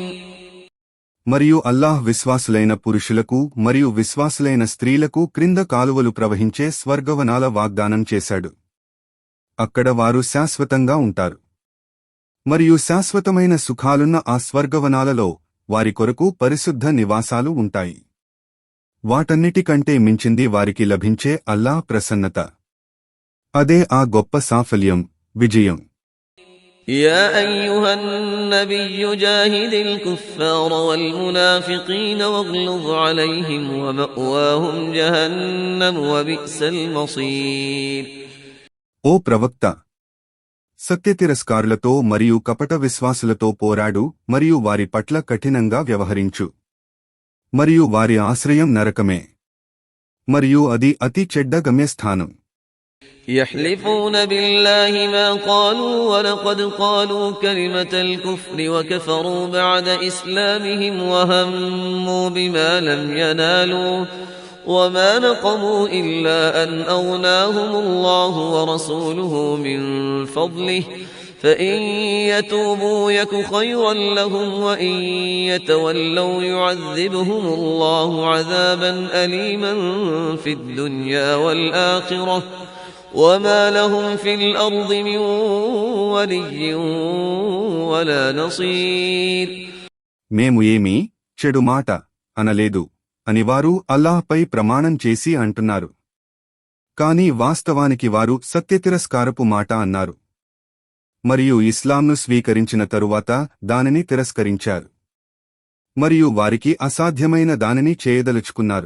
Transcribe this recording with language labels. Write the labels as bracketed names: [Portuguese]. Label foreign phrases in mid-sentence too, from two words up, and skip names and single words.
[Telugu] మరియు అల్లాహ్ విశ్వాసులైన పురుషులకు మరియు విశ్వాసులైన స్త్రీలకు క్రింద కాలువలు ప్రవహించే స్వర్గవనాల వాగ్దానం చేశాడు. అక్కడ వారు శాశ్వతంగా ఉంటారు. మరియు శాశ్వతమైన సుఖాలున్న ఆ స్వర్గవనాలలో వారి కొరకు పరిశుద్ధ నివాసాలు ఉంటాయి. వాటన్నిటికంటే మించింది వారికి లభించే అల్లాహ్ ప్రసన్నత. అదే ఆ గొప్ప సాఫల్యం, విజయం. [Arabic] يا أيها النبي جاهد الكفار والمنافقين واغلظ عليهم ومأواهم جهنم وبئس المصير. [Telugu] ఓ ప్రవక్త, సత్యతిరస్కారులతో మరియు కపట విశ్వాసులతో పోరాడు మరియు వారి పట్ల కఠినంగా వ్యవహరించు. మరియు వారి ఆశ్రయం నరకమే, మరియు అది అతి చెడ్డ గమ్యస్థానం. [Arabic] يحلفون بالله ما قالوا ولقد قالوا كلمة الكفر وكفروا بعد إسلامهم وهموا بما لم ينالوا وما نقموا إلا أن أغناهم الله ورسوله من فضله فإن يتوبوا يك خيرا لهم وإن يتولوا يعذبهم الله عذابا أليما في الدنيا والآخرة وما لهم في الأرض من ولي ولا نصير. [Telugu] మేము ఏమీ చెడు మాట అనలేదు అని వారు అల్లాహ్పై ప్రమాణం చేసి అంటున్నారు. కాని వాస్తవానికి వారు సత్యతిరస్కారపు మాట అన్నారు మరియు ఇస్లాంను స్వీకరించిన తరువాత దానిని తిరస్కరించారు మరియు వారికి అసాధ్యమైన దానిని చేయదలుచుకున్నారు.